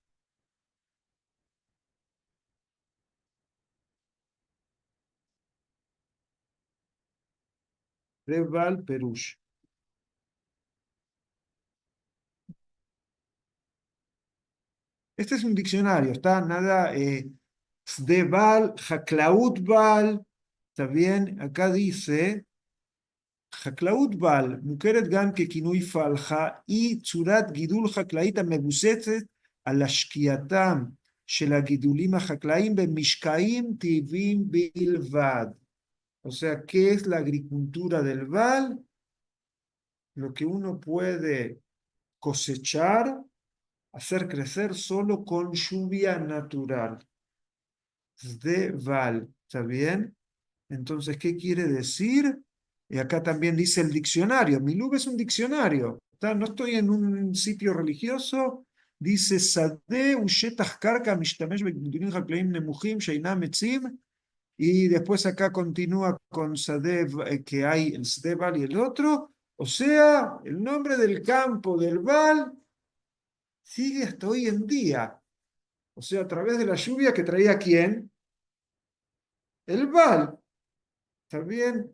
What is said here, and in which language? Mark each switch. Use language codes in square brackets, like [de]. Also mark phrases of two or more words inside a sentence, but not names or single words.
[he] שדה בעל פירוש. [es] Este es un diccionario, está nada, Sdeval, Haklautbal, está bien, acá dice [he] חקלאות בעל מוכרת גם ככינוי פלחה, היא צורת גידול חקלאית המבוססת על השקייתם של הגידולים החקלאיים במשקעים טבעיים בלבד. [es] O sea, ¿qué es la agricultura del Val? Lo que uno puede cosechar, hacer crecer solo con lluvia natural. De Val, ¿está bien? Entonces, ¿qué quiere decir? Y acá también dice el diccionario. Milub es un diccionario. ¿Tá? No estoy en un sitio religioso. [he] Dice שדה ושטח קרקע משתמש בגידולים חקלאיים נמוכים שאינם עצים. [es] Y después acá continúa con Sadeh, que hay el Sadeh Val y el otro. O sea, el nombre del campo del Val sigue hasta hoy en día. O sea, a través de la lluvia que traía quién? El Val. ¿Está bien?